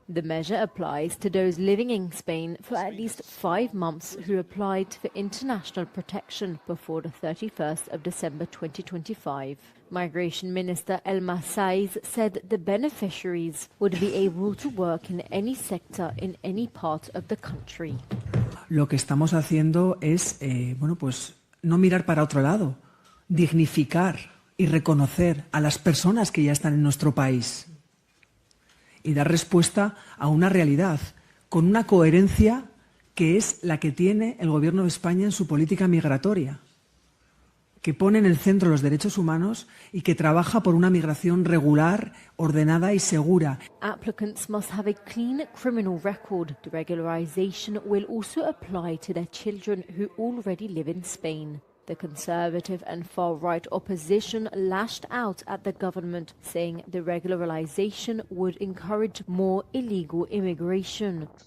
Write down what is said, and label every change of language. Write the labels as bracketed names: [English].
[English] The measure applies to those living in Spain for at least 5 months who applied for international protection before the 31st of December 2025. Migration Minister Elma Saiz said the beneficiaries would be able to work in any sector in any part of the country. [Spanish] Lo que estamos haciendo es, no mirar para otro lado, dignificar y reconocer a las personas que ya están en nuestro país y dar respuesta a una realidad con una coherencia que es la que tiene el Gobierno de España en su política migratoria, que pone en el centro los derechos humanos y que trabaja por una migración regular, ordenada y segura. [English] Applicants must have a clean criminal record. The regularization will also apply to their children who already live in Spain. The conservative and far-right opposition lashed out at the government, saying the regularization would encourage more illegal immigration.